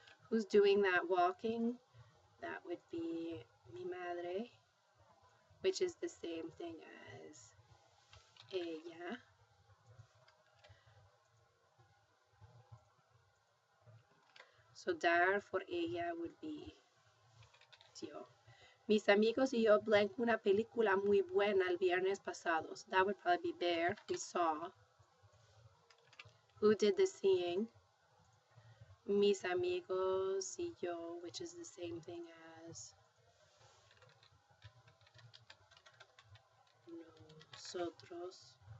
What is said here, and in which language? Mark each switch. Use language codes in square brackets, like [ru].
[en] Who's doing that walking? That would be [es] mi madre, [en] which is the same thing as ella. So dar for ella would be yo. [es] Mis amigos y yo blank una película muy buena el viernes pasado. [en] So that would probably be ver. We saw. Who did the seeing? [es] Mis amigos y yo, [en] which is the same thing as nosotros.